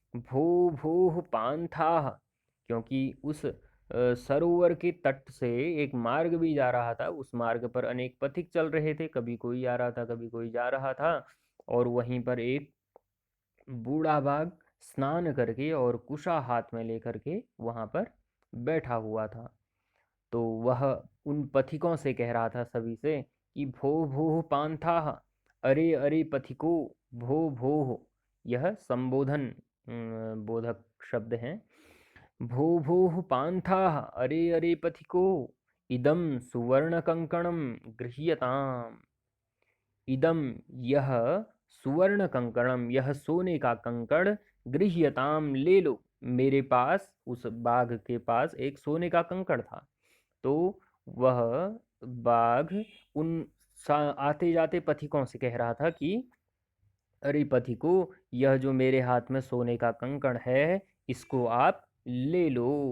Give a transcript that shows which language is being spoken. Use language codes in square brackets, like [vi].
[sa] भो भोः पांथाः, [hi] क्योंकि उस सरोवर के तट से एक मार्ग भी जा रहा था, उस मार्ग पर अनेक पथिक चल रहे थे, कभी कोई आ रहा था, कभी कोई जा रहा था, और वहीं पर एक बूढ़ा बाघ स्नान करके और कुशा हाथ में लेकर के वहां पर बैठा हुआ था। तो वह उन पथिकों से कह रहा था सभी से कि [sa] भो भो पांथाः, [hi] अरे अरे पथिको, भो भो, यह संबोधन बोधक शब्द हैं। [sa] भो भोः पान्थाः, [hi] अरे अरे पथिको, [sa] इदं सुवर्णकङ्कणं गृह्यताम्। इदं, [hi] यह, [sa] सुवर्णकङ्कणं, [hi] यह सोने का कंकड़, [sa] गृह्यताम, [hi] ले लो। मेरे पास, उस बाघ के पास एक सोने का कंकड़ था। तो वह बाघ उन आते जाते पथिकों से कह रहा था कि अरे पथिको, यह जो मेरे हाथ में सोने का कंकड़ है, इसको आप ले लो।